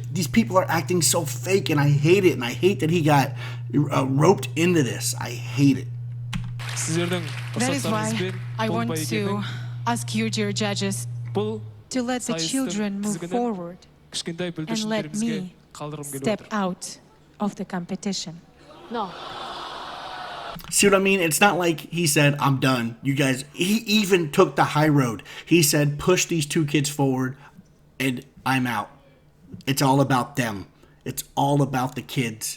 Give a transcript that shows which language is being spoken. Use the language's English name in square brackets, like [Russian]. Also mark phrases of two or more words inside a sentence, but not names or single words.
[English] These people are acting so fake, and I hate it. And I hate that he got roped into this. I hate it. [Kazakh] сіздердің [English] That is why [Kazakh] рұқсаттарыңызбен [English] I [Kazakh] бұл [English] want to [Kazakh] бәйгенің [English] ask you, dear judges, [Kazakh] бұл [English] to let the [Kazakh] сайыстың [English] children move [Kazakh] тізгінін [English] forward [Kazakh] кішкентай [English] and let [Kazakh] бүлдіршіндерімізге [English] me [Kazakh] қалдырғым келіп [English] step [Kazakh] отыр. [English] out of the competition. No. See what I mean? It's not like he said, I'm done. You guys, he even took the high road. He said, push these two kids forward, and I'm out. It's all about them. It's all about the kids.